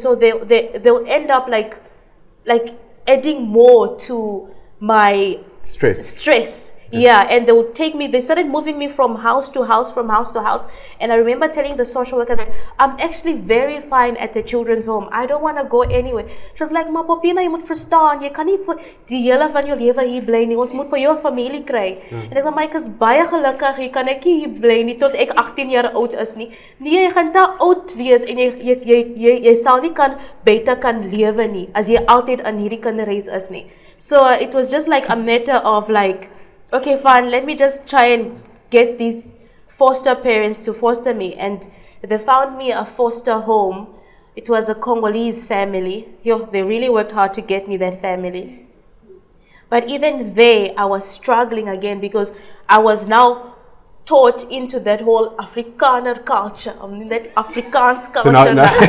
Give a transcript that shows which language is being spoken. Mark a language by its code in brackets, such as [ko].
[en] So they'll end up like adding more to my stress. Yeah, and they would they started moving me from house to house, and I remember telling the social worker that I'm actually very fine at the children's home. I don't want to go anywhere. She was like, [af] "Ma Popina, jy moet verstaan, jy kan nie vir die hele van jou lewe hier bly nie. Ons moet vir jou 'n familie kry." En ek sê, "Maar ek is baie gelukkig, jy kan ek hier bly nie tot ek 18 jaar oud is nie." Nee, jy gaan te oud wees en jy sal nie beter kan lewe nie as jy altyd in hierdie kinderhuis is nie. [en] So it was just like a matter of like, okay, fine, let me just try and get these foster parents to foster me. And they found me a foster home. It was a Congolese family. They really worked hard to get me that family. But even there, I was struggling again because I was now taught into that whole Afrikaner culture, that Afrikaans culture. So now.